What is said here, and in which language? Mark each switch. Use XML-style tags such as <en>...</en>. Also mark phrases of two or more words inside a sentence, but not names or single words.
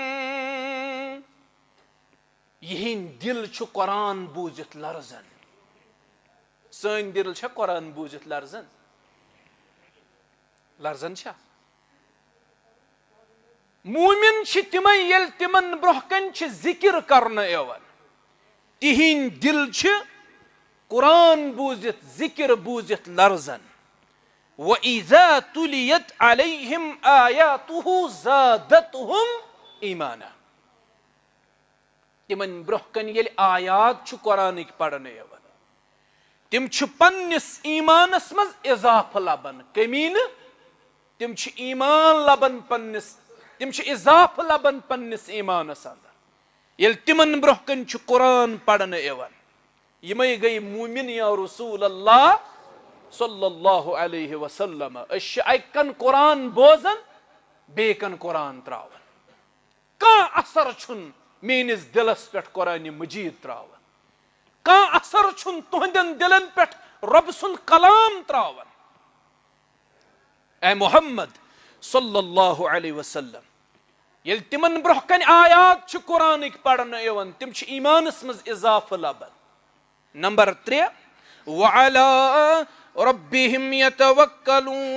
<ks>یہند دل چھُ قرآن بوٗزِتھ لرزان سٲنۍ دل چھا قرآن بوٗزِتھ لرزان لرزان چھا مومن چھ تمے ییٚلہِ تمن برونٛہہ کَنۍ چھِ ذکر کرنہٕ یِوان تہنٛدۍ دل چھِ قرآن بوٗزِتھ ذکر بوٗزِتھ لرزان</ks> <ar>وَإِذَا تُلِيَتْ عَلَيْهِمْ آيَاتُهُ زَادَتْهُمْ ایٖمانا</ar> <ks>تمن برونٛہہ کَنۍ ییٚلہِ آیات چھُ قرآنٕکۍ پرنہٕ یِوان تم چھِ پننس ایمانس منٛز اضافہٕ لبان کمی نہٕ تم چھِ ایمان لبان پننس تم چھِ اضافہٕ لبان پننس ایمانس اندر ییٚلہِ تمن برونٛہہ کَنۍ چھُ قرآن پرنہٕ یِوان یمے گٔے مومن یا رسول اللہ</ks> <ar>صلی اللہ علیہ وسلم</ar> <ks>أسۍ چھِ اکہِ کن قرآن بوزان بیٚیہِ کن قرآن تراوان کانٛہہ اثر چھُنہٕ میٲنِس دلس پٮ۪ٹھ قرآن مجید تراوان کانٛہہ اثر چھُنہٕ تُہنٛدٮ۪ن دلن پٮ۪ٹھ رۄب سُنٛد کلام تراوان اے محمد</ks> <ar>صلی اللہ علیہ وسلم</ar> <ks>ییٚلہِ تمن برونٛہہ کَنۍ آیات چھِ قرآنٕکۍ پرنہٕ یِوان تم چھِ ایمانس منٛز اضافہٕ لبان نمبر 3</ks> <ar>وعلی ربہم یتوکلون</ar>